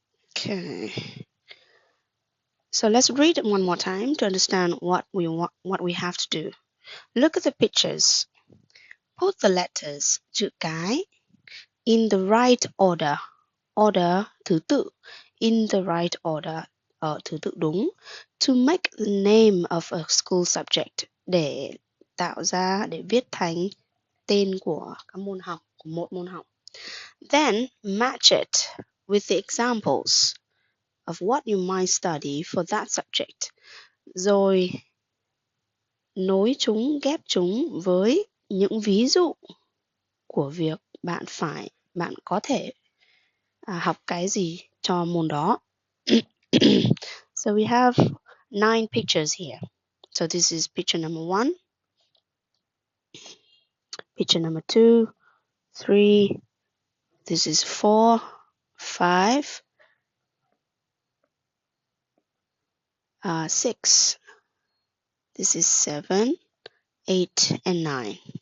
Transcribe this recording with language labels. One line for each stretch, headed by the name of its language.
English: Okay. So let's read it one more time to understand what we have to do. Look at the pictures. Put the letters chữ cái in the right order. Order
Vietnamese: thứ tự.
English: In the right order.
Vietnamese: Thứ tự đúng.
English: To make the name of a school subject.
Vietnamese: Để viết thành tên của các môn học, của một môn học.
English: Then match it with the examples of what you might study for that subject.
Vietnamese: Rồi nối chúng, ghép chúng với những ví dụ của việc bạn có thể học cái gì cho môn đó.
English: So we have 9 pictures here. So this is picture number 1, picture number 2, 3, this is 4, 5, 6, this is 7, 8, and 9.